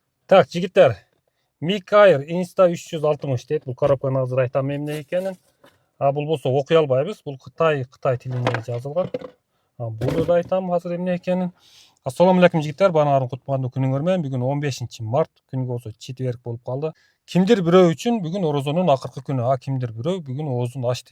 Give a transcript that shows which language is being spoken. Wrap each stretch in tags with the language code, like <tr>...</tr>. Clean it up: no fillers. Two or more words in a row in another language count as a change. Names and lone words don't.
<kk>Так, жігіттер, Mic Air Insta 360 дейді.</kk> <ky>Бұл коробканы азыр айтам эмне экенин. Бұл болсо окуй албайбыз. Бұл Кытай тилинде жазылган. Буну да айтам азыр эмне экенин. Ассаламу алейкум жигиттер, бааңардын куттуктуу күнүңөр менен. Бүгүн 15 март, күнгө болсо четверг болуп калды. Кимдир бирөө үчүн бүгүн орозонун акыркы күнү, кимдир бирөө бүгүн оозун ачты.</ky>